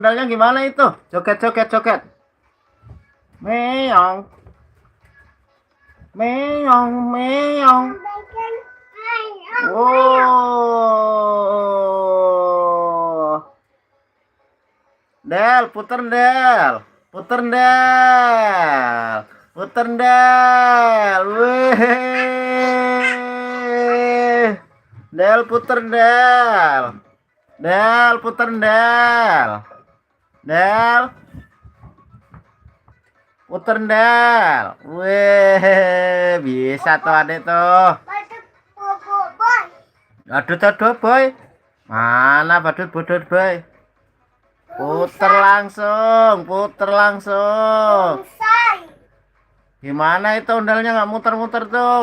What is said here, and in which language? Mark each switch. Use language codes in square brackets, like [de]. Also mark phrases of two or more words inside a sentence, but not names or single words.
[id] Ondalnya gimana itu? Joget, joget, joget. Meong, meong, meong. Oh, Del, puter Del, puter Del, puter Del. Wih, Del puter Del, Del puter Del, Del puter Del. Wih, bisa tuh adek tuh. Aduh, aduh, boy. Mana badut badut boy? Puter langsung, puter langsung. Gimana itu ondalnya nggak muter-muter tuh?